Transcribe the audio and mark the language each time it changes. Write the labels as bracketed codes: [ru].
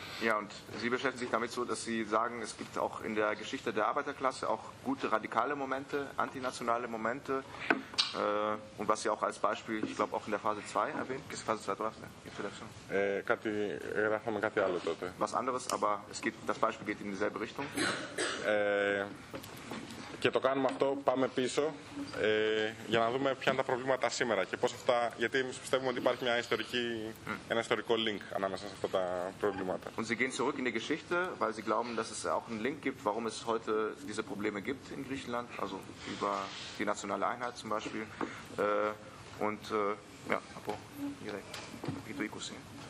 [de] Ja, und Sie beschäftigen sich damit so, dass Sie sagen, es gibt auch in der Geschichte der Arbeiterklasse auch gute radikale Momente, antinationale Momente und was Sie auch als Beispiel, ich glaube, auch in der Phase 2 erwähnt, ist Phase 2 drauf, ne? [en] Introduction. [el] Κάτι, γράφαμε κάτι άλλο τότε. [de] Was anderes, aber es geht, das Beispiel geht in dieselbe Richtung. [el] Και το κάνουμε αυτό, πάμε πίσω, για να δούμε ποια είναι τα προβλήματα σήμερα και πώς αυτά, γιατί εμείς πιστεύουμε ότι υπάρχει μια ιστορική, ένα ιστορικό link ανάμεσα σε αυτά τα προβλήματα. [de] Und Sie gehen zurück in die Geschichte, weil Sie glauben, dass es auch einen Link gibt, warum es heute diese Probleme gibt in Griechenland, also über die nationale Einheit zum Beispiel. Und ja, από direkt, wie du ikus sehen.